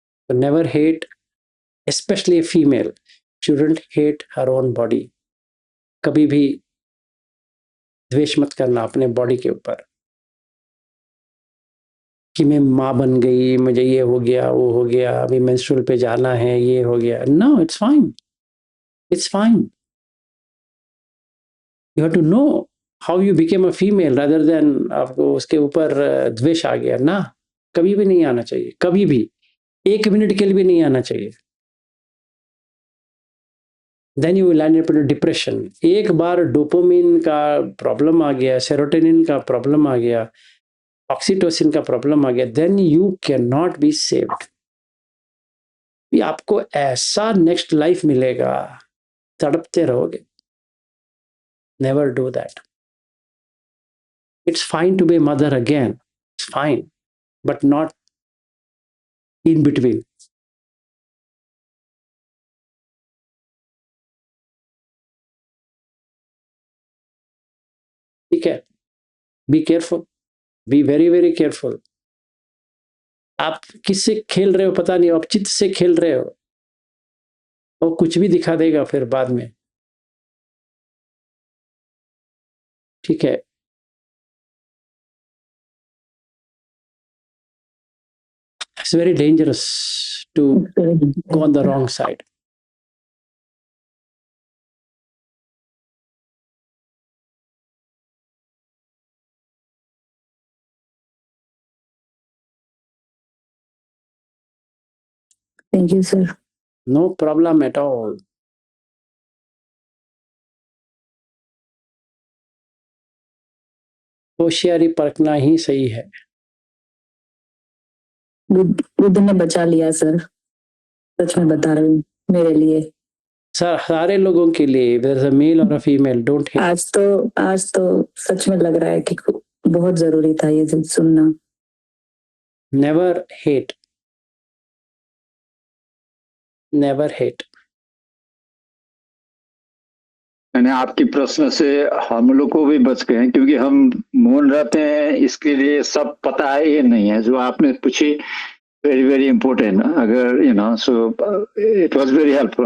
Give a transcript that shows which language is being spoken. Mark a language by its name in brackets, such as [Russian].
[English] Never hate, specially female shouldn't hate her own body. [Hindi] कभी भी द्वेष मत करना अपने बॉडी के ऊपर कि मैं माँ बन गई, मुझे ये हो गया वो हो गया, अभी मेंस्ट्रुअल पे जाना है, ये हो गया। [English] No, it's fine, it's fine. You have to know how you became a female rather than [Hindi] आपको उसके ऊपर द्वेष आ गया ना। कभी भी नहीं आना चाहिए, कभी भी, एक मिनट के लिए भी नहीं आना चाहिए। [English] Then you will end up in a depression. [Hindi] एक बार डोपामिन का प्रॉब्लम आ गया, सेरोटोनिन का प्रॉब्लम आ गया, ऑक्सीटोसिन का प्रॉब्लम आ गया, [English] then you cannot be saved। [Hindi] भी आपको ऐसा नेक्स्ट लाइफ मिलेगा, तड़पते रहोगे। [English] Never do that. It's fine to be a mother again. It's fine, but not in between. [Hindi] ठीक है, [English] Be careful, be very very careful. [Hindi] आप किससे खेल रहे हो पता नहीं, आप चित्त से खेल रहे हो, और कुछ भी दिखा देगा फिर बाद में। ठीक है, [English] it's very dangerous to go on the wrong side. Thank you sir. No problem at all. [Hindi] होशियारी परखना ही सही है। बुद्ध ने बचा लिया सर, सच में बता रही हूँ, मेरे लिए। सारे लोगों के लिए, [English] whether it's a male or a female, don't hate. [Hindi] आज तो सच में लग रहा है कि बहुत जरूरी था ये सुनना। [English] Never hate. Never hate. [Hindi] मैंने आपके प्रश्न से हम लोग को भी बच गए, क्योंकि हम मौन रहते हैं, इसके लिए सब पता है ये नहीं है। जो आपने पूछी [English] very very important, [Hindi] अगर [English] So it was very helpful.